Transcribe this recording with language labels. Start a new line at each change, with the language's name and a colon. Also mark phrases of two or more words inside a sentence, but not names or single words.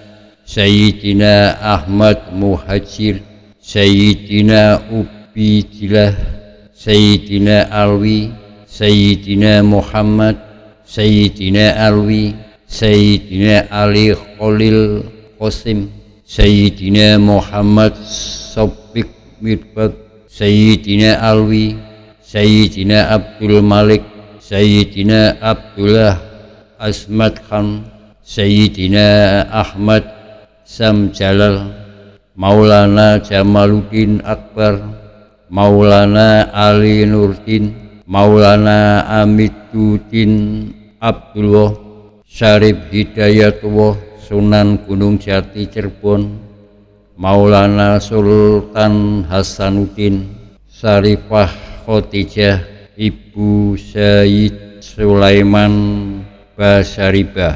Indonesian: Sayyidina Ahmad Muhajir, Sayyidina Ubidilah, Sayyidina Alwi, Sayyidina Muhammad, Sayyidina Alwi, Sayyidina Ali Khalil Qasim, Sayyidina Muhammad Sofiq Mirbad, Sayyidina Alwi, Sayyidina Abdul Malik, Sayyidina Abdullah Asmad Khan, Sayyidina Ahmad Samjalal, Maulana Jamaluddin Akbar, Maulana Ali Nurdin, Maulana Amiduddin Abdullah, Syarif Hidayatullah Sunan Gunung Jati Cirebon, Maulana Sultan Hasanuddin, Syarifah Khotijah Ibu Sayyid Sulaiman Basyaribah.